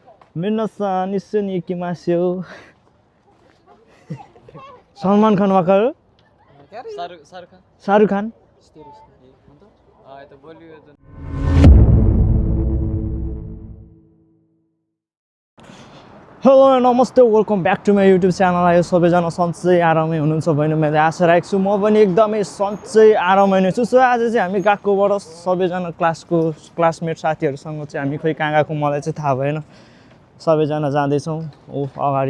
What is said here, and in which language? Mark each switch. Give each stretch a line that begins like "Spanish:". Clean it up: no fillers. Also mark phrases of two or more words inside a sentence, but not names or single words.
Japanese: 皆さん一緒に行きましょう
Nepali: सलमान खान वाका हो शाहरुख खान हेलो नमस्ते
English: welcome back to my YouTube channel
Nepali: आयो सबैजना सन्चै आरामै हुनुहुन्छ भने मैले आशा राखेको छु म पनि एकदमै सन्चै आरामै नै छु सो आज चाहिँ हामी गएकोबाट सबैजना क्लासमेट साथीहरूसँग चाहिँ हामी खोइ कहाँ गएको मलाई चाहिँ थाहा भएन सबैजना जाँदैछौँ ओ अगाडि